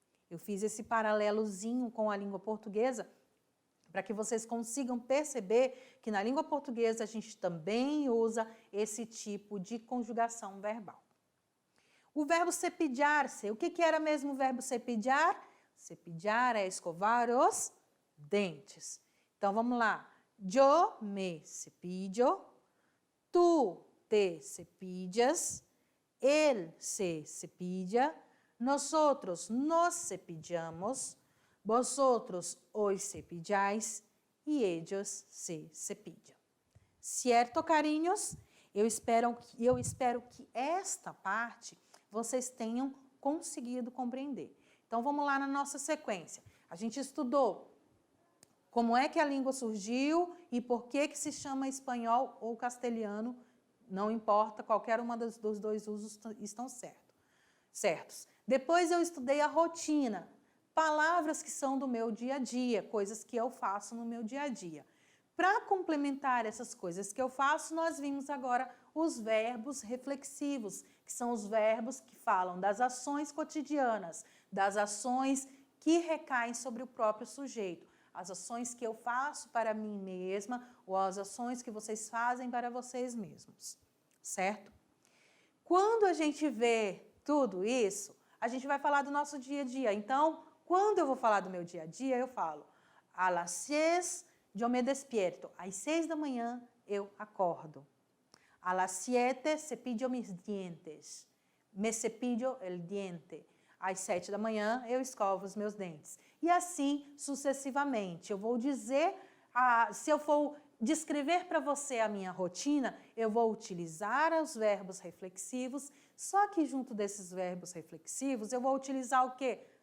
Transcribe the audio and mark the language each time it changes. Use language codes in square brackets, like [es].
[pt] Eu fiz esse paralelozinho com a língua portuguesa para que vocês consigam perceber que na língua portuguesa a gente também usa esse tipo de conjugação verbal. O verbo cepilhar-se, o que era mesmo o verbo cepilhar? Cepilhar é escovar os dentes. Então, vamos lá. [es] Yo me cepillo, tu te cepillas, él se cepilla, nosotros nos cepillamos, vosotros os cepilláis e ellos se cepillam. [pt] Certo, carinhos? Eu espero que esta parte vocês tenham conseguido compreender. Então, vamos lá na nossa sequência. A gente estudou como é que a língua surgiu e por que se chama espanhol ou castelhano, não importa, qualquer uma dos dois usos estão certos. Depois eu estudei a rotina, palavras que são do meu dia a dia, coisas que eu faço no meu dia a dia. Para complementar essas coisas que eu faço, nós vimos agora os verbos reflexivos, que são os verbos que falam das ações cotidianas, das ações que recaem sobre o próprio sujeito, as ações que eu faço para mim mesma ou as ações que vocês fazem para vocês mesmos, certo? Quando a gente vê tudo isso, a gente vai falar do nosso dia a dia. Então, quando eu vou falar do meu dia a dia, eu falo, [es] a las 6 yo me despierto. [pt] Às 6 da manhã eu acordo. [es] A las 7 cepillo mis dientes. Me cepillo el diente. [pt] Às 7 da manhã eu escovo os meus dentes. E assim sucessivamente. Eu vou dizer, se eu for descrever para você a minha rotina, eu vou utilizar os verbos reflexivos, só que junto desses verbos reflexivos eu vou utilizar o quê?